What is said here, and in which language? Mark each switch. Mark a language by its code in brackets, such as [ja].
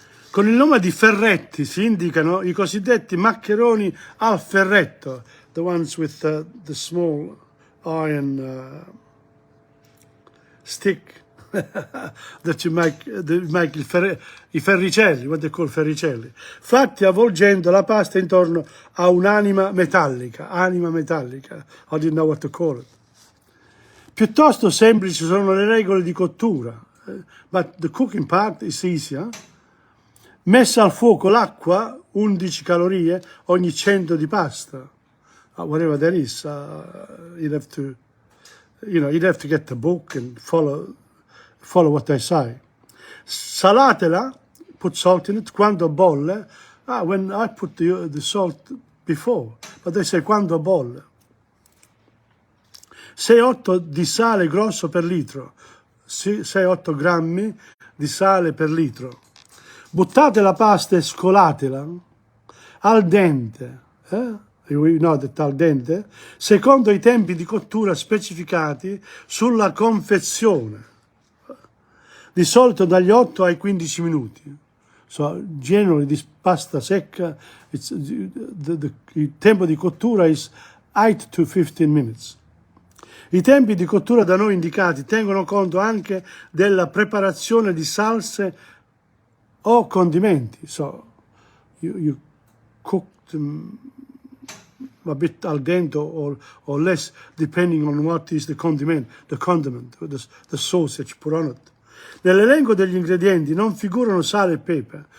[it] Con il nome di ferretti si indicano i cosiddetti maccheroni al ferretto, [en] the ones with the small iron stick that you make i ferricelli, what they call ferricelli, [it] fatti avvolgendo la pasta intorno a un'anima metallica. Anima metallica, [en] I didn't know what to call it. [it] Piuttosto semplici sono le regole di cottura, [en] but the cooking part is easier. [it] Messa al fuoco l'acqua, 11 calorie ogni 100 di pasta. [en] Whatever that is, you'd have to get the book and follow what they say. Salatela, put salt in it, [it] quando bolle. [en] When I put the salt before, but they say [it] quando bolle. 6-8 di sale grosso per litro, 6-8 grammi di sale per litro. Buttate la pasta e scolatela al dente, [en] we know that [it] al dente, secondo i tempi di cottura specificati sulla confezione, di solito dagli 8 ai 15 minuti. [en] So generally this pasta secca, [it] il tempo di cottura [en] is 8 to 15 minutes. [it] I tempi di cottura da noi indicati tengono conto anche della preparazione di salse o condimenti. [en] So you cook them a bit al dente or less, depending on what is the condiment, the sauce that you put on it. [it] Nell'elenco degli ingredienti non figurano sale e pepe.